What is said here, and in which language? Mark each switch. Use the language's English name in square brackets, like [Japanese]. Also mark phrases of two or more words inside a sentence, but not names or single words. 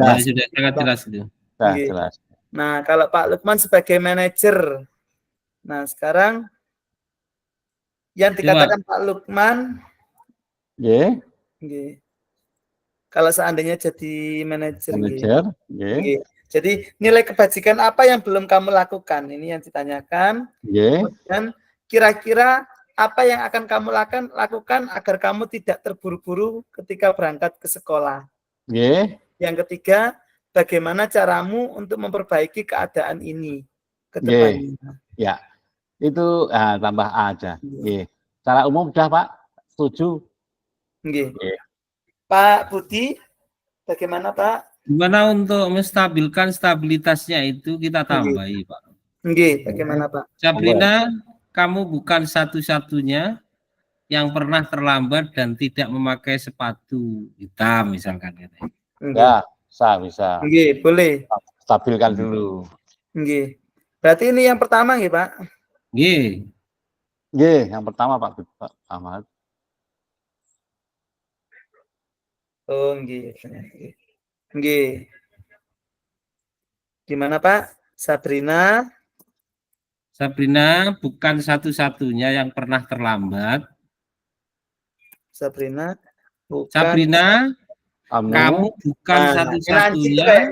[Indonesian] nampak. sudah sangat jelas itu. Sudah jelas. Nah, kalau Pak Lukman sebagai manajer Nah, sekarang yang Coba. dikatakan Pak Lukman, Nggih, nggih, kalau seandainya jadi manajer, nggih. manajer, nggih, Nggih. Jadi nilai kebajikan apa yang belum kamu lakukan? Ini yang ditanyakan. nggih, Kemudian kira-kira apa yang akan kamu lakukan agar kamu tidak terburu-buru ketika berangkat ke sekolah? nggih, Yang ketiga, bagaimana caramu untuk memperbaiki keadaan ini ke nggih. depannya? Ya, itu tambah A aja. Nggih. Secara umum sudah, Pak? Setuju? Nggih. Nggih. Pak Budi, bagaimana Pak? Gimana untuk menstabilkan stabilitasnya itu kita tambahi, Pak. Nggih, bagaimana Pak? Sabrina, kamu bukan satu-satunya yang pernah terlambat dan tidak memakai sepatu hitam, misalkan. Ya, bisa. Nggih, boleh. Stabilkan dulu. Nggih. Berarti ini yang pertama nggih, Pak? Nggih. Nggih, yang pertama Pak Ahmad. Oh, nggih. Nggih. Gimana, Pak? Sabrina? Sabrina bukan satu-satunya yang pernah terlambat. Sabrina bukan. Sabrina, kamu bukan satu-satunya.